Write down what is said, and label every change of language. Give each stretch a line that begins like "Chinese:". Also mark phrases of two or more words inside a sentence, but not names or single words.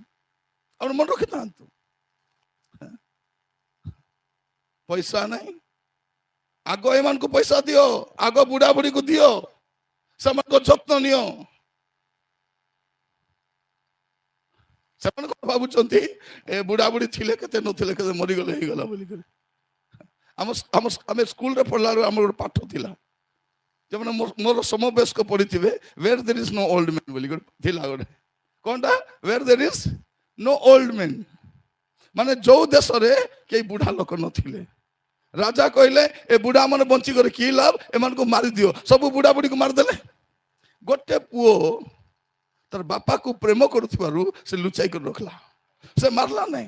Odia: ଆଉ ମନେ ରଖିଥାନ୍ତୁ, ପଇସା ନାହିଁ, ଆଗ ଏମାନଙ୍କୁ ପଇସା ଦିଅ, ଆଗ ବୁଢା ବୁଢୀକୁ ଦିଅ, ସେମାନଙ୍କ ଯତ୍ନ ନିଅ। ସେମାନେ କଣ ଭାବୁଛନ୍ତି, ଏ ବୁଢା ବୁଢୀ ଥିଲେ କେତେ, ନଥିଲେ କେତେ, ମରିଗଲେ ହେଇଗଲା ବୋଲିକରି। ଆମେ ସ୍କୁଲରେ ପଢିଲା ବେଳକୁ ଆମର ଗୋଟେ ପାଠ ଥିଲା, ଯେମାନେ ମୋର ସମବୟସ୍କ ପଢିଥିବେ,
English: where there is no old man
Odia: ବୋଲି ଥିଲା ଗୋଟେ। କଣଟା,
English: where there is no old man,
Odia: ମାନେ ଯୋଉ ଦେଶରେ କେହି ବୁଢା ଲୋକ ନଥିଲେ, ରାଜା କହିଲେ ଏ ବୁଢା ମାନେ ବଞ୍ଚିକରି କି ଲାଭ, ଏମାନଙ୍କୁ ମାରିଦିଅ। ସବୁ ବୁଢା ବୁଢୀକୁ ମାରିଦେଲେ। ଗୋଟେ ପୁଅ ତାର ବାପାକୁ ପ୍ରେମ କରୁଥିବାରୁ ସେ ଲୁଚାଇ କରି ରଖିଲା, ସେ ମାରିଲା ନାହିଁ।